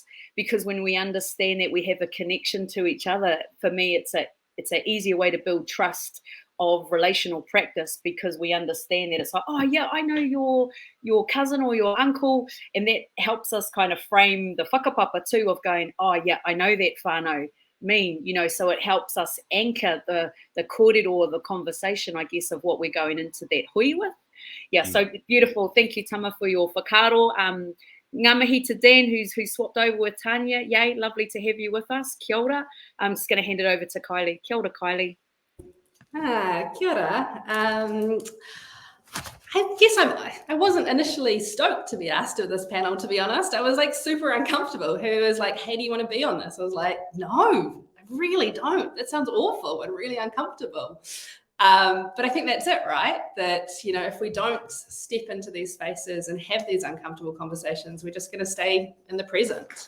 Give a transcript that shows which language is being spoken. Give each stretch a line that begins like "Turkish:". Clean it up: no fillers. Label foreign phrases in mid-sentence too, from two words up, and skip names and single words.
English: Because when we understand that we have a connection to each other, for me, it's an easier way to build trust of relational practice, because we understand that it's like, oh yeah, I know your cousin or your uncle, and that helps us kind of frame the whakapapa too, of going, oh yeah, I know that whānau mean, so it helps us anchor the kōrero or the conversation, I guess, of what we're going into that hui with. So beautiful. Thank you, Tama, for your whakaaro.
Māori: Ngā mihi
English: to Dan, who's swapped over with Tanya. Yay, lovely to have you with us.
Māori: Kia ora.
English: I'm just going to hand it over to Kylie.
Māori: Kia ora, Kylie. Kia ora.
English: I guess I wasn't initially stoked to be asked to this panel, to be honest. I was like super uncomfortable. Who was like, hey, do you want to be on this? I was like, no, I really don't. That sounds awful and really uncomfortable. But I think that's it, right? That, if we don't step into these spaces and have these uncomfortable conversations, we're just going to stay in the present.